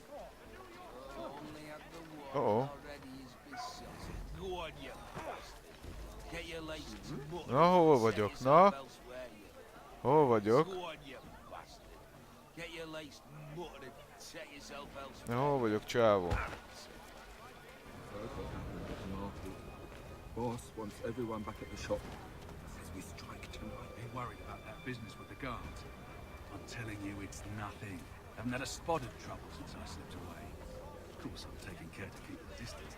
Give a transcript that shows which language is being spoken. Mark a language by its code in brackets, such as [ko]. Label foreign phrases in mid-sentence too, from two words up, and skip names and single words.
[hu] Uh-oh. Na, hol vagyok? Na? Hol vagyok? Na, hol vagyok, csávó? [en] Heard what happened at the market. Boss wants everyone back at the shop. Says we strike tonight. Be worried about that business with the guards. I'm telling you, it's nothing. Haven't had a spot of trouble since I slipped away. Of course, I'm taking care to keep the distance.